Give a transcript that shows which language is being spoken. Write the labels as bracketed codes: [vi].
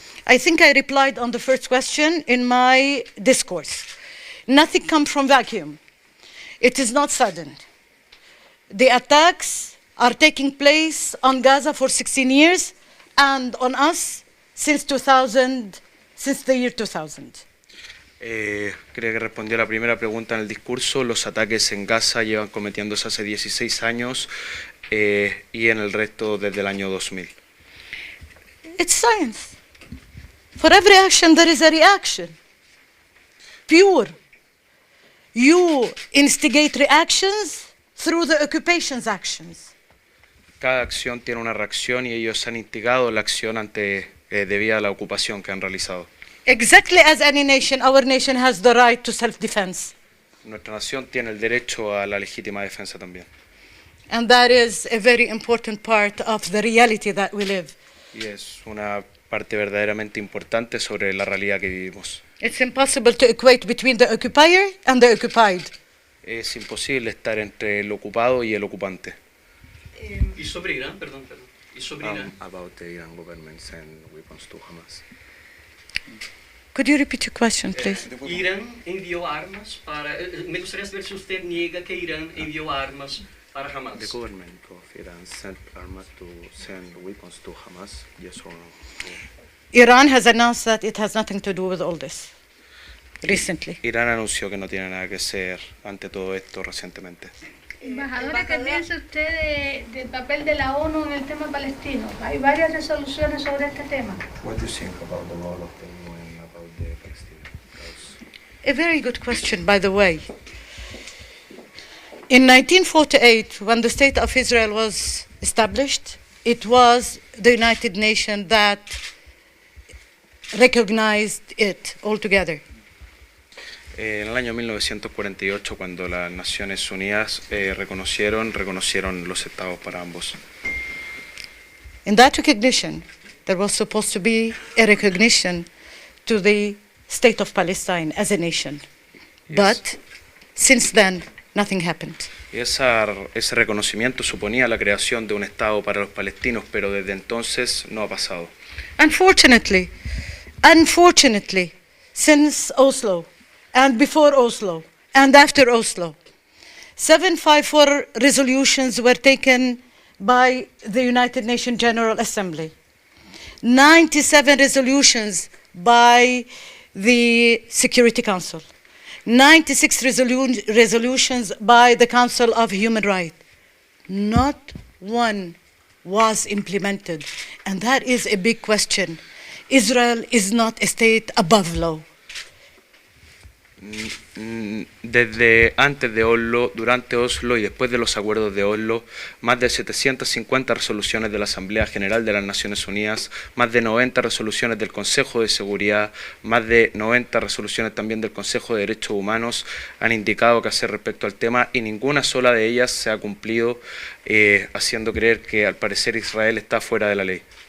[en] I think I replied on the first question in my discourse. Nothing comes from vacuum. It is not sudden. The attacks are taking place on Gaza for 16 years and on us since the year 2000. [es] Creo que respondió a la primera pregunta en el discurso. Los ataques en Gaza llevan cometiéndose hace 16 años y en el resto desde el año 2000. [en] It's science. For every action there is a reaction. Pure. You instigate reactions through the occupation's actions. [es] Cada acción tiene una reacción y ellos han instigado la acción debido a la ocupación que han realizado. [en] Exactly as any nation, our nation has the right to self-defense. [es] Nuestra nación tiene el derecho a la legítima defensa también. [en] And that is a very important part of the reality that we live. [es] Y es una parte verdaderamente importante sobre la realidad que vivimos. [en] It's impossible to equate between the occupier and the occupied. [es] Es imposible estar entre el ocupado y el ocupante. Y sobre Irán, perdón. Y sobre Irán. [en] About the Iran government and weapons to Hamas. Could you repeat your question, please? [es] Irán envió armas para... me gustaría saber si usted niega que Irán envió armas para Hamas. [en] The government of Iran sent arms to send weapons to Hamas, yes or no? Iran has announced that it has nothing to do with all this recently. [es] Irán anunció que no tiene nada que hacer ante todo esto recientemente. Embajadora, ¿qué piensa usted del papel de la ONU en el tema palestino? Hay varias resoluciones sobre este tema. [en] What do you think about the role of the UN about the Palestinian cause? A very good question, by the way. In 1948, when the State of Israel was established, it was the United Nations that recognized it altogether. [es] En el año 1948, cuando las Naciones Unidas reconocieron los estados para ambos. [en] In that recognition, there was supposed to be a recognition to the State of Palestine as a nation. Yes. But since then, nothing happened. [es] Ese reconocimiento suponía la creación de un estado para los palestinos, pero desde entonces no ha pasado. [en] Unfortunately, since Oslo, and before Oslo, and after Oslo, 754 resolutions were taken by the United Nations General Assembly, 97 resolutions by the Security Council, 96 resolutions by the Council of Human Rights. Not one was implemented, and that is a big question. Israel is not a state above law. [es] Desde antes de Oslo, durante Oslo y después de los acuerdos de Oslo, más de 750 resoluciones de la Asamblea General de las Naciones Unidas, más de 90 resoluciones del Consejo de Seguridad, más de 90 resoluciones también del Consejo de Derechos Humanos han indicado qué hacer respecto al tema y ninguna sola de ellas se ha cumplido, haciendo creer que al parecer Israel está fuera de la ley.